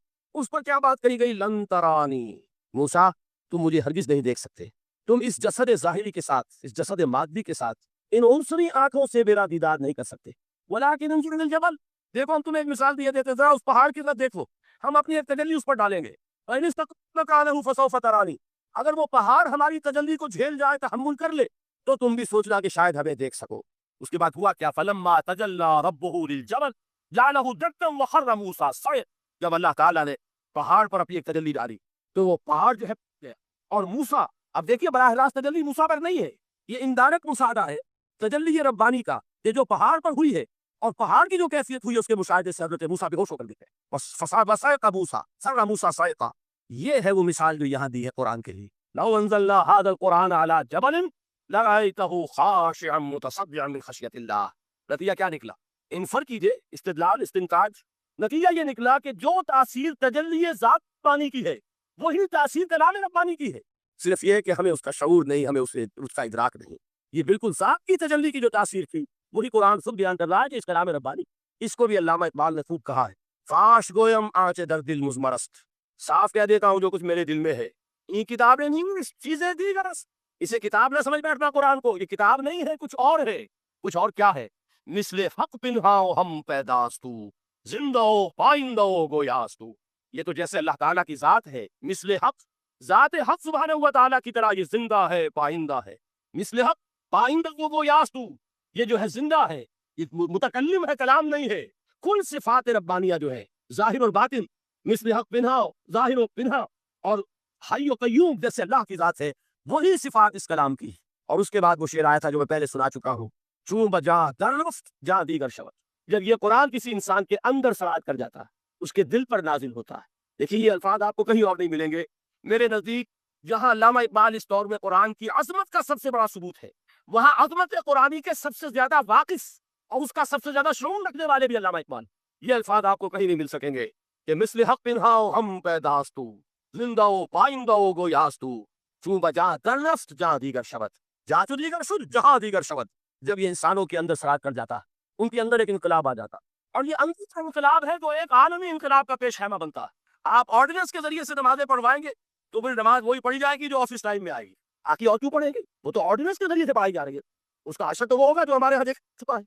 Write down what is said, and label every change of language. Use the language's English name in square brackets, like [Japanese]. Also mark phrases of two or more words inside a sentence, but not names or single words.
[Urdu] اس پر کیا بات کہی گئی؟ [Arabic] لن ترانی، [Urdu] موسیٰ تم مجھے ہرگز نہیں دیکھ سکتے، تم اس جسد ظاہری کے ساتھ، اس جسد مادی کے ساتھ، ان عنصری آنکھوں سے میرا دیدار نہیں کر سکتے۔ [Arabic] ولیکن انظر الی الجبل، [Urdu] دیکھو ہم تمہیں ایک مثال دیے دیتے، ذرا اس پہاڑ کی طرف دیکھو، ہم اپنی ایک تجلی اس پر ڈالیں گے، [Arabic] فإن استقر مکانہ فسوف ترانی، [Urdu] اگر وہ پہاڑ ہماری تجلی کو جھیل جائے، تحمل کر لے، تو تم بھی سوچنا کہ شاید ہمیں دیکھ سکو۔ اس کے بعد ہوا کیا؟ [Arabic] فلما تجلی ربہ للجبل جعلہ دکا وخر موسیٰ صعقا، [Urdu] جب اللہ تعالیٰ نے پہاڑ پر اپنی ایک تجلی ڈالی تو وہ پہاڑ جو ہے، اور موسیٰ، اب دیکھیے براہ راست تجلی موسیٰ پر نہیں ہے، یہ انڈائریکٹ مشاہدہ ہے تجلی ربانی کا، یہ جو پہاڑ پر ہوئی ہے اور پہاڑ کی جو کیفیت ہوئی ہے اس کے مشاہدے سے حضرت موسیٰ بے ہوش ہو کر گئے، [Arabic] فصعق موسیٰ صعق موسیٰ صعقا۔ [Urdu] یہ ہے وہ مثال جو یہاں دی ہے قرآن کے لیے۔ [Arabic] لو انزلنا هذا القرآن على جبل لرأيته خاشعا متصدعا من خشیۃ اللہ۔ [Urdu] نتیجہ کیا نکلا؟ انفر کیجئے، استدلال، استنتاج، نتیجہ یہ نکلا کہ جو تاثیر تجلی ذات ربانی کی ہے وہی تاثیر کلام ربانی کی ہے، صرف یہ کہ ہمیں اس کا شعور نہیں، ہمیں اس کا ادراک نہیں۔ یہ بالکل ذات کی تجلی کی جو تاثیر تھی وہی قرآن خود بیان کر رہا ہے کہ اس کلام ربانی، اس کو بھی علامہ اقبال نے خوب کہا ہے، [Persian] فاش گویم آنچ در دل مزمرست، [Urdu] صاف کہہ دیتا ہوں جو کچھ میرے دل میں ہے، [Persian] یہ کتابیں نہیں چیزیں دیگرست، [Urdu] اسے کتاب نہ سمجھ بیٹھنا قرآن کو، یہ کتاب نہیں ہے، کچھ اور ہے۔ کچھ اور کیا ہے؟ [Persian] مثل حق پنہاؤ ہم پیداستو زندہ پائندہ گویاستو، [Urdu] یہ تو جیسے اللہ تعالیٰ کی ذات ہے، مثل حق، ذات حق سبحانہ و تعالیٰ کی طرح یہ زندہ ہے، پائندہ ہے، [Persian] مثل حق پائندہ گویاستو، [Urdu] یہ جو ہے زندہ ہے، یہ متکلم ہے، کلام نہیں ہے۔ کل صفات ربانیہ جو ہے ظاہر اور باطن، مثل حق پنہا، ظاہر و پنہا، اور حی و قیوم جیسے اللہ کی ذات ہے، وہی صفات اس کلام کی۔ اور اس کے بعد وہ شعر آیا تھا جو میں پہلے سنا چکا ہوں، [Persian] چون بجا در رفت جا دیگر شود، [Urdu] جب یہ قرآن کسی انسان کے اندر سرایت کر جاتا ہے، اس کے دل پر نازل ہوتا ہے۔ دیکھیے یہ الفاظ آپ کو کہیں اور نہیں ملیں گے میرے نزدیک۔ جہاں علامہ اقبال اس دور میں قرآن کی عظمت کا سب سے بڑا ثبوت ہے، وہاں عظمت قرآنی کے سب سے زیادہ واقف اور اس کا سب سے زیادہ شعور رکھنے والے بھی علامہ اقبال۔ یہ الفاظ آپ کو کہیں نہیں مل سکیں گے کہ [Persian] مثل حق پنہاؤ ہم پیداستو زندہ پائندہ گویاستو، چون بجا در رفت جہاں دیگر شود، جا تو دیگر شد جہاں دیگر شود۔ [Urdu] جب یہ انسانوں کے اندر سرایت کر جاتا، ان کے اندر ایک انقلاب آ جاتا، اور یہ اندر کا انقلاب ہے جو ایک عالمی انقلاب کا پیش خیمہ بنتا ہے۔ آپ آرڈیننس کے ذریعے سے نمازیں پڑھوائیں گے تو پھر نماز وہی پڑھی جائے گی جو آفس ٹائم میں آئے گی، آخری اور کیوں پڑھیں گے؟ وہ تو آرڈیننس کے ذریعے سے پڑھائی جا رہی ہے، اس کا اثر تو وہ ہوگا جو ہمارے ہاں دیکھ چکا ہے۔